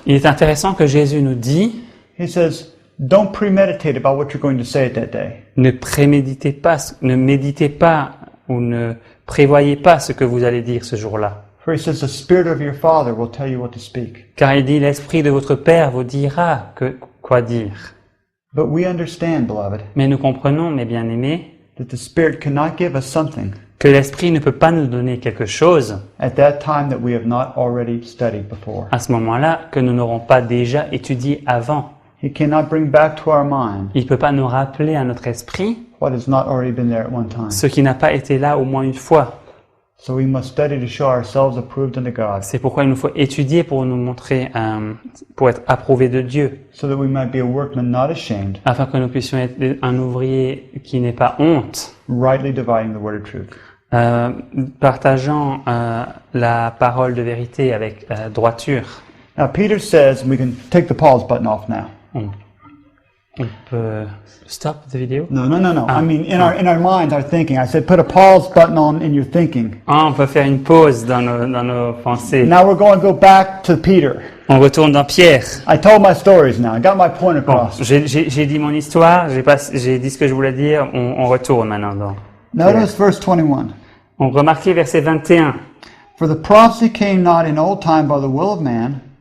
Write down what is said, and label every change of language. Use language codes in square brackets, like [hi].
[fr] Il est intéressant que Jésus nous dit, [en] he says, don't premeditate about what you're going to say at that day. [fr] ne méditez pas ou ne prévoyez pas ce que vous allez dire ce jour-là. [en] For he says, the Spirit of your Father will tell you what to speak. [fr] Car il dit, l'Esprit de votre Père vous dira quoi dire. [en] But we understand, beloved, [fr] Mais nous comprenons, mes bien-aimés, [en] that the Spirit cannot give us something [fr] que l'Esprit ne peut pas nous donner quelque chose [en] at that time that we have not already studied before. [fr] à ce moment-là que nous n'aurons pas déjà étudié avant. [en] He cannot bring back to our mind [fr] Il ne peut pas nous rappeler à notre esprit [en] what has not already been there at one time. [fr] ce qui n'a pas été là au moins une fois. [en] So we must study to show ourselves approved unto God, [fr] C'est pourquoi il nous faut étudier pour nous montrer, pour être approuvés de Dieu, [en] so that we might be a workman not ashamed, [fr] afin que nous puissions être un ouvrier qui n'ait pas honte, [en] rightly dividing the word of truth. [fr] partageant la parole de vérité avec droiture. [en] Now, Peter says, we can take the pause button off now. [fr] On peut [en] stop the [fr] vidéo. [en] No. I mean, in our minds, our thinking. I said, put a pause button on in your thinking. [fr] On peut faire une pause dans nos pensées. [en] Now we're going to go back to Peter. [fr] On retourne dans Pierre. [en] I told my stories now. I got my point [fr] Bon, [en] across. [fr] j'ai dit mon histoire, j'ai dit ce que je voulais dire, on retourne maintenant dans. [en] Notice verse 21. [fr] On remarquait verset 21. [en] For the prophecy came not in old time by the will of man.